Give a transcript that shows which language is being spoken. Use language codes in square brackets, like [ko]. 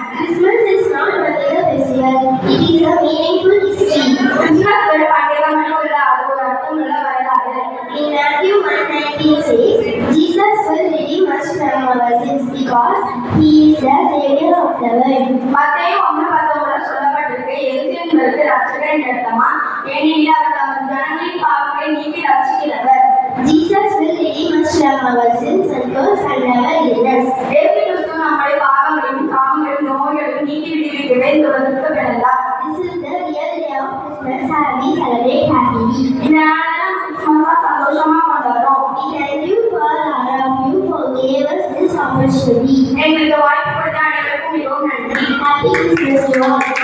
[en] Christmas is not only a festival, it is a meaningful history. [ta] Christmas ஒரு பண்டிகை மட்டும் இல்ல, அது ஒரு அர்த்தமுள்ள வரலாறு. [en] In Matthew 1:19 says, Jesus will redeem us from our sins because he is the Savior of the world. [ta] மத்தேயு 1:19 சொல்லப்பட்டிருக்கு, இயேசு என்பது இரட்சகர் என்று அர்த்தமா, ஏனெனில் அவர் தமது ஜனங்களின் பாவங்களை நீக்கி ரட்சிக்கிறவர். [en] Jesus will redeem us from our sins and curse and our illness. [ta] இயேசு கிறிஸ்து நம்முடைய பாவங்களையும் சாபங்களையும் நோய்களையும் நீக்கி விடுவிக்கவே இந்த உலகத்துக்கு பிறந்தார். [en] This is the real day of Christmas and we celebrate happily. [ta] இந்த நாளெல்லாம் கிறிஸ்துமஸா சந்தோஷமா கொண்டாடுறோம். [en] We thank you for all of you for gave us this opportunity. [ta] எங்களுக்கு வாய்ப்பு கொடுத்த அனைவருக்கும் மிகவும் நன்றி. [en] Happy Christmas to all.